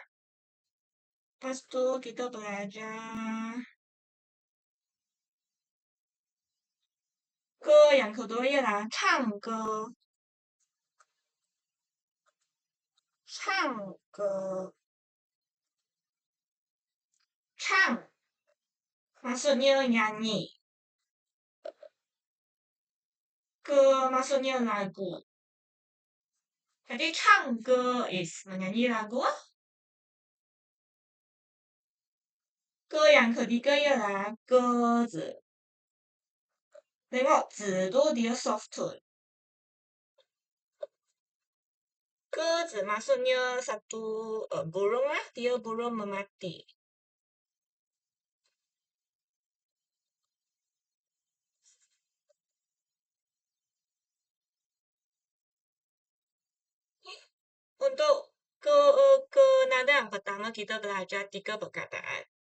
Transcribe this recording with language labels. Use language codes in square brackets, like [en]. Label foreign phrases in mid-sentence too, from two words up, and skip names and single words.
[ms] Lepas tu kita belajar ke yang kedua ialah 唱歌. 唱歌. 唱 maksudnya nyanyi. Ke maksudnya lagu. Jadi 唱歌 is menyanyi lagu. Ke yang ketiga ialah 鸽子. Tengok 子 tu dia [en] soft tone. [ms] Ke 字 maksudnya satu burung lah, dia burung memati. Untuk ke nada yang pertama kita belajar tiga perkataan.